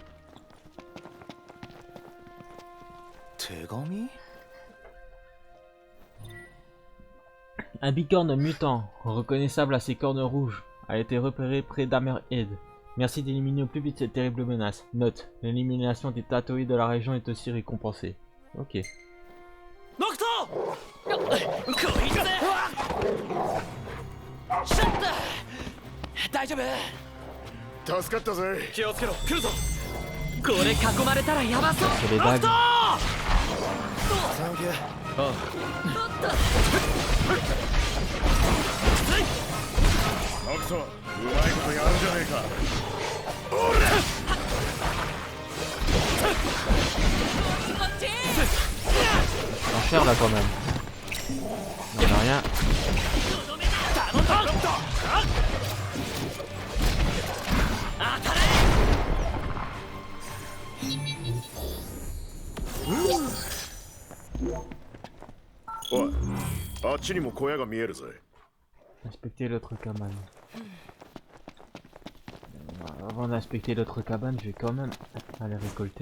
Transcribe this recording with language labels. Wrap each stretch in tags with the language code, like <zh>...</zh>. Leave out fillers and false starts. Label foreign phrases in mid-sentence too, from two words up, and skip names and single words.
<ja>手紙？</ja> <fr>Un bicorne mutant, reconnaissable à ses cornes rouges, a été repéré près d'Hammerhead. Merci d'éliminer au plus vite cette terrible menace. Note, l'élimination des Tatooïdes de la région est aussi récompensée. Ok.</fr> <ja>ノクト！こいつ！シャッター！大丈夫？助かったぜ。気をつけろ、来るぞ。これ囲まれたらヤバそう。</ja> <fr>C'est les</fr> <ja>ノク</ja> <fr>dagues.</fr> <ja>ト！サンキュー。あアクト、うまいことやるじゃねえか。こっち！</ja> <fr>En cher là quand même. Non, mais rien.</fr> <ja>頼んだ！当たれ！おい、あっちにも小屋が見えるぜ。</ja> <fr>Inspecter l'autre cabane. Avant d'inspecter l'autre cabane, je vais quand même aller récolter.</fr>